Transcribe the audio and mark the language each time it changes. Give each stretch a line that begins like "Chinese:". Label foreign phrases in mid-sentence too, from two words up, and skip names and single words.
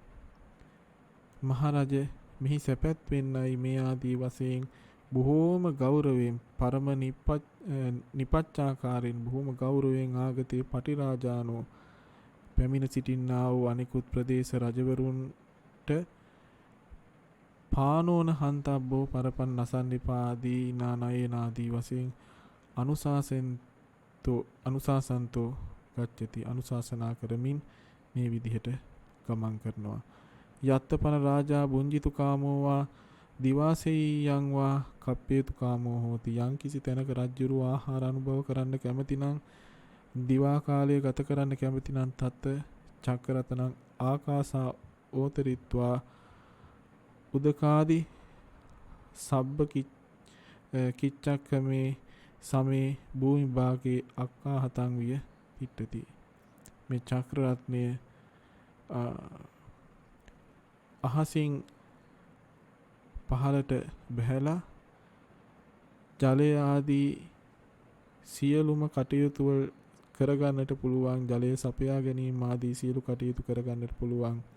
Sinhala: මහරජ මෙහි සැපත් වෙන්නයි මේ ආදී වශයෙන් බොහෝම ගෞරවයෙන් පරම නිපච්චාකාරයෙන් බොහෝම ගෞරවයෙන්
Pali: ආගතේ පටිරාජානෝ
Sinhala: පැමිණ සිටින්නා වූ අනිකුත් ප්‍රදේශ රජවරුන්ට
Pali: පානෝන හන්තබ්බෝ පරපන් නසන්නිපාදී නානයනාදී වශයෙන් අනුශාසන්තෝ ගච්ඡති
Sinhala: අනුශාසනා කරමින් මේ විදිහට ගමන් කරනවා.
Pali: යත්තපන රාජා බුංජිතු කාමෝවා දිවාසෙය්‍යං වා කප්පේතු කාමෝ හෝති.
Sinhala: යම් කිසි තැනක රජ්ජුරු ආහාර අනුභව කරන්න කැමති නම්,
Pali: දිවා කාලය ගත කරන්න කැමති නම් තත් චක්කරතනං ආකාසා ඕතරිත්වා උදකාදි සබ්බ කිච්චක්කමේ සමේ භූමි භාගේ අක්කාහතං විය පිට්ටති.
Sinhala: මේ චක්‍ර රත්නය අහසින් පහළට බැහැලා ජලය ආදී සියලුම කටයුතු කරගන්නට පුළුවන්, ජලය සපයා ගැනීම ආදී සියලු කටයුතු කරගන්නට පුළුවන්